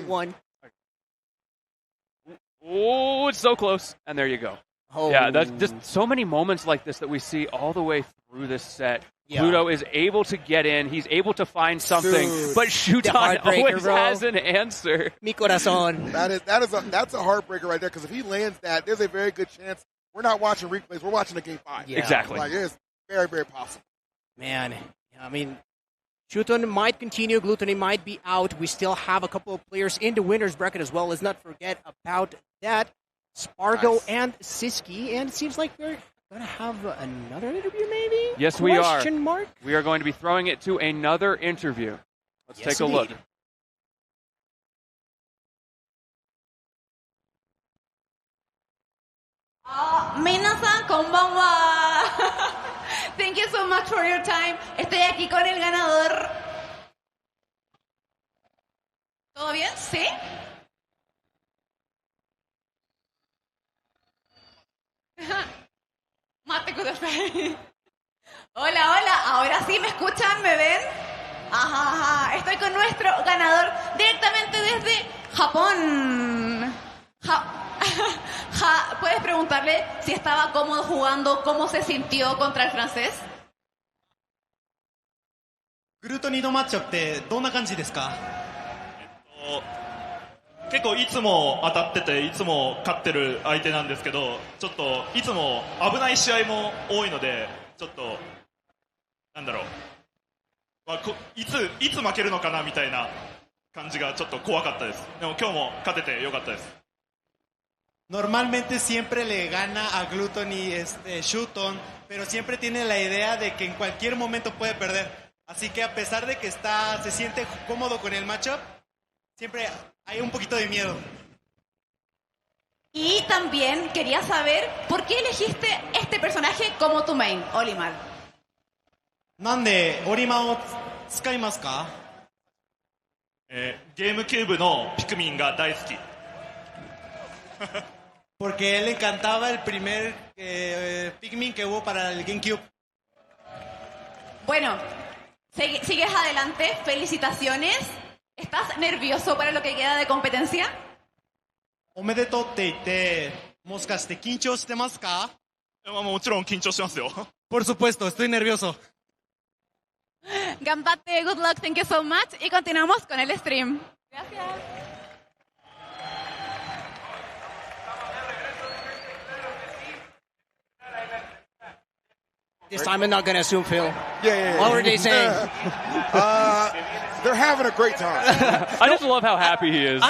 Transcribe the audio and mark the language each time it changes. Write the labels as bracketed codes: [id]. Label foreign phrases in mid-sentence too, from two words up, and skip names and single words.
[en] long one. Oh, it's so close. And there you go. Oh. Yeah, that's just so many moments like this that we see all the way through this set. Yeah. Glutonny is able to get in. He's able to find something, Dude. but The Shuton heartbreaker, always bro. has an answer. [es] Mi corazón. [en] That's a heartbreaker right there, because if he lands that, there's a very good chance we're not watching replays, we're watching a game 5. Yeah. Exactly. Like, it's very, very possible. Man, I mean, Shuton might continue. Glutonny might be out. We still have a couple of players in the winner's bracket as well. Let's not forget about that. Spargo Nice. and Sisqui. And it seems like we're going to have another interview, maybe? Yes, we are. Question mark? We are going to be throwing it to another interview. Let's Yes, take a look. indeed. [ja] 皆さん、こんばんは. [en] Thank you so much for your time. [es] Estoy aquí con el ganador. ¿Todo bien? ¿Sí? [ja] 待ってください. [es] Hola, hola. Ahora sí me escuchan, ¿me ven? Ajá, ajá. Estoy con nuestro ganador directamente desde Japón. ¿Puedes preguntarle si estaba cómodo jugando, cómo se sintió contra el francés? [ja] グルートニーのマッチアップってどんな感じですか？結構いつも当たってていつも勝ってる相手なんですけど、ちょっといつも危ない試合も多いので、ちょっとなんだろう、いつ負けるのかなみたいな感じがちょっと怖かったです。でも今日も勝ててよかったです。 [es] Normalmente siempre le gana a Glutonny Shuton, pero siempre tiene la idea de que en cualquier momento puede perder. Así que a pesar de que se siente cómodo con el matchup, siempre hay un poquito de miedo. Y también quería saber por qué elegiste este personaje como tu main, Olimar. [ja] なんでオリマンを使いますか？ゲームキューブのピクミンが大好き。 [es] Porque él le encantaba el primer Pikmin que hubo para el GameCube. Bueno, sigues adelante, felicitaciones. ¿Estás nervioso para lo que queda de competencia? [ja] おめでとうって言って、もしかして緊張してますか？もちろん緊張してますよ。 [es] Por supuesto, estoy nervioso. [ja] Gambate, [en] good luck, thank you so much. [es] Y continuamos con el stream. Gracias. [en] This time I'm not going to assume, Phil. Yeah. What were they saying? They're having a great time. I just love how happy he is.